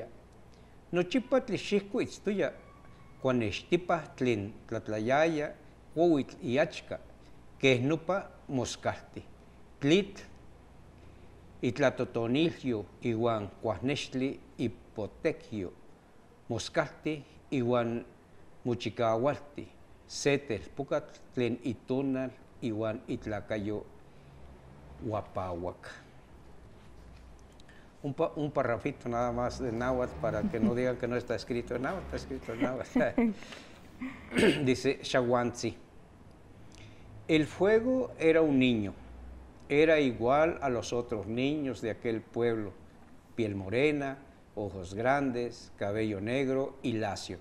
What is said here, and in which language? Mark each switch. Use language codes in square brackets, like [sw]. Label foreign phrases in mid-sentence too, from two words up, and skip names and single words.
[nah] Nochipa tlixihco itztoya, cuanextipa tlen tlatlayaya, ouitl iachca, quehnopa moscalti, tlitl, itlatotonilio iguan cuahnextli hipotequio, moscalti iguan mochicaualti, setel pucatl tlen itonal iguan itlacayo huapahuac. [es] Un parrafito nada más de náhuatl para que no digan que no está escrito en náhuatl, está escrito en náhuatl. Dice Shawantzi, el fuego era un niño, era igual a los otros niños de aquel pueblo, piel morena, ojos grandes, cabello negro y lacio.